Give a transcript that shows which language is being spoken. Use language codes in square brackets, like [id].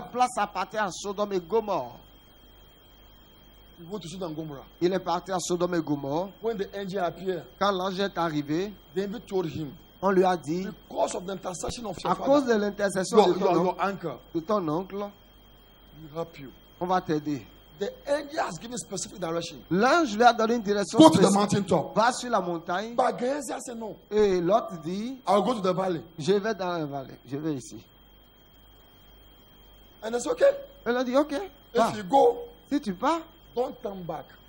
[fr] Cette place appartient à Sodome et Gomorrhe. [en] You go to Sodom and Gomorrah. [fr] Il est parti à Sodome et Gomorrhe. [en] When the angel appeared, [fr] Quand l'ange est arrivé, [en] the angel told him, [fr] on lui a dit, [en] because of the intercession of your [fr] à cause [en] father, [fr] de l'intercession [en] your uncle, [fr] de ton oncle, [en] will help you. [fr] on va t'aider. [en] The angel has given specific direction. [fr] L'ange lui a donné une direction [en] Go to the [fr] spécifique. [en] mountain top. [fr] Va sur la montagne. [en] But Gehazi said no. [fr] Et l'autre dit, [en] I'll go to the valley. [fr] je vais dans la vallée, je vais ici. [en] And it's okay. [fr] Elle a dit, ok, va. [en] If you go, [fr] Si tu pars, [en] don't turn back.